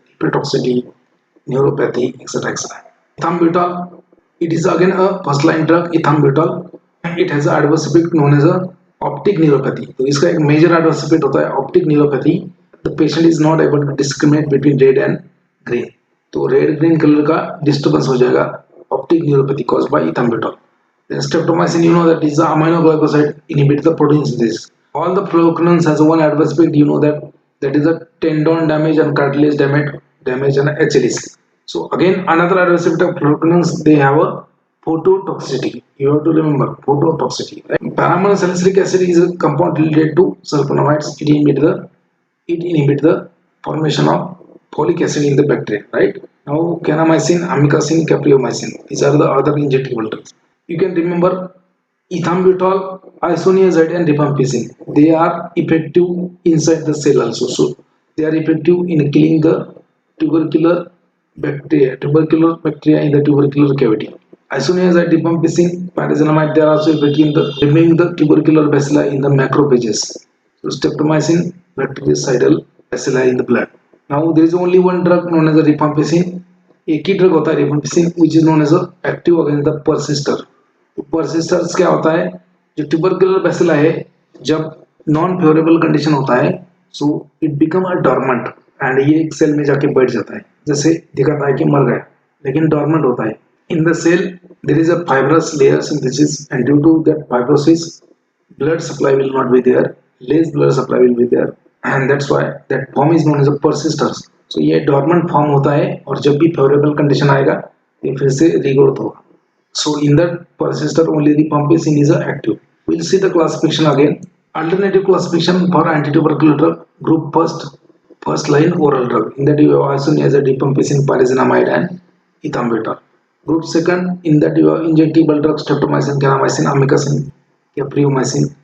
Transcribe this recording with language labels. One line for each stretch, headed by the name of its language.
English: Hepatotoxicity, neuropathy, etc. etc. Ethambutol. It is again a first line drug. Ethambutol. It has an adverse effect known as a optic neuropathy.
Hindi: तो इसका एक
English: major adverse effect
Hindi: होता है
English: optic neuropathy. The patient is not able to discriminate between red and green.
Hindi: तो red green colour का disturbance हो जाएगा optic neuropathy
English: caused by ethambutol. Then streptomycin, you know that is the aminoglycoside inhibit the protein synthesis. All the fluoroquinolones has one adverse effect, you know that is a tendon damage and cartilage damage and HLS. So again another adverse effect of fluoroquinolones, they have a phototoxicity. You have to remember phototoxicity. Right? Paramonosalicylic acid is a compound related to sulfonamides. It inhibit the formation of folic acid in the bacteria, right? Now kanamycin, amikacin, capreomycin, these are the other injectable drugs. You can remember ethambutol, isoniazid and rifampicin, they are effective inside the cell also. So they are effective in killing the tubercular bacteria in the tubercular cavity. Isoniazid, rifampicin, pyrazinamide, they are also effective in the removing the tubercular bacilli in the macrophages. So streptomycin, bactericidal bacilli in the blood. Now there is only one drug known as a rifampicin.
Hindi: एक ही drug होता है
English: rifampicin which is known as a active against the persister.
Hindi: persisters क्या होता है? जो tubercular bacilli है जब non favorable condition होता है,
English: so it become a dormant
Hindi: and ये एक सेल में जाके बैठ जाता है. जैसे दिखाता है कि मर गया लेकिन dormant होता है.
English: In the cell there is a fibrous layer synthesis, and due to that fibrosis blood supply will not be there, less blood supply will be there, and that's why that form is known as a persisters.
Hindi: So ये dormant form होता है और जब भी favorable condition आएगा ये फिर से regrowth होगा.
English: So in that persister only the rifampicin is active. We'll see the classification again. Alternative classification for antitubercular drug. Group first line oral drug. In that you have isoniazid, rifampicin, pyrazinamide and ethambutol. Group second, in that you have injectable drugs streptomycin, kanamycin, amikacin, capreomycin.